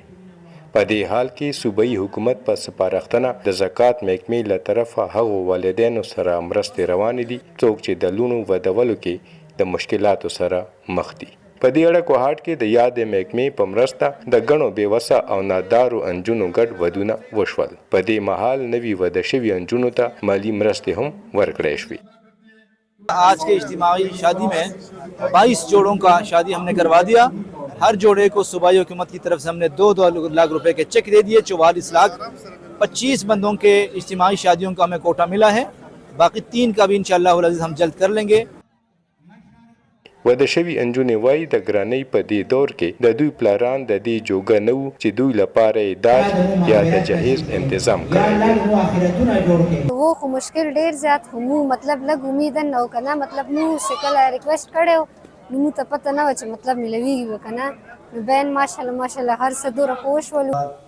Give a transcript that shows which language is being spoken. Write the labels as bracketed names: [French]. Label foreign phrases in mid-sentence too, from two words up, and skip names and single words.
[Pashto] په دې حال کې صوبایي حکومت په سپارښتنه د زکات محکمې له طرفه هغو والدینو سره مرستې روانې دي څوک چې د لونو ودولو کې د مشکلاتو سره مخ دي. په دې اړه کوهاټ کې د یادې محکمې په مرسته د ګڼو بېوسه او نادارو انجونو ګډ ودونه وشول. په دې مهال نوي واده شوي انجونو ته مالي مرستې هم ورکړای شوې. [Urdu] آج کے اجتماعی شادی میں 22 جوڑوں کا شادی ہم نے کروا دیا. ہر جوڑے کو صوبائی حکومت کی طرف سے ہم نے 2-2 لاکھ روپے کے چیک دے دیے. 44 لاکھ 25 بندوں کے اجتماعی شادیوں کا ہمیں کوٹا ملا ہے. باقی 3 کا بھی ان شاءاللہ عزیز ہم جلد کر لیں گے. [Pashto] واده شوي انجونې وایي د ګرانۍ په دې دور کې د دوی پلاران د دې جوګه نه وو چې دوی لپاره یې داج یا د جهیز تنظیم کړی و. خو مشکل ډیر زیات مو مطلب لږ امید نه و کنه مطلب مو شکل ریکویسټ کړو نو ته پته نه و چې مطلب ملويږي کنه نو بین ماشاءالله هر څه دوره پوښ ولو.